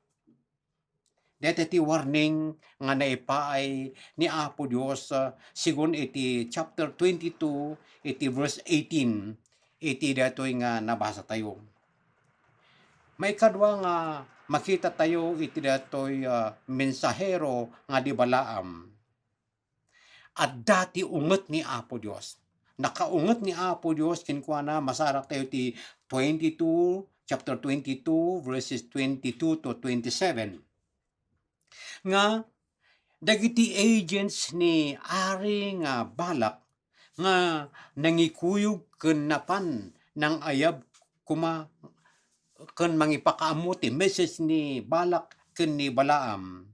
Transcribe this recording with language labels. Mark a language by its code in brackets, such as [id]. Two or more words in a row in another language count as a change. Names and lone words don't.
[ilo] Dete ti warning nga naipaay ni Apo Dios sigun iti chapter 22 iti verse 18 iti datoy nga nabasa tayo. May kadwa nga makita tayo iti datoy mensahero nga di Balaam. At dati unget ni Apo Dios. Nakaunget ni Apo Dios kenkuana masarak tayo ti 22 chapter 22 [en] verses 22 to 27. [ilo] Nga dagiti agents ni ari nga Balak nga nangikuyog ken napan nang ayab kuma ken mangipakaammo ti message ni Balak ken ni Balaam.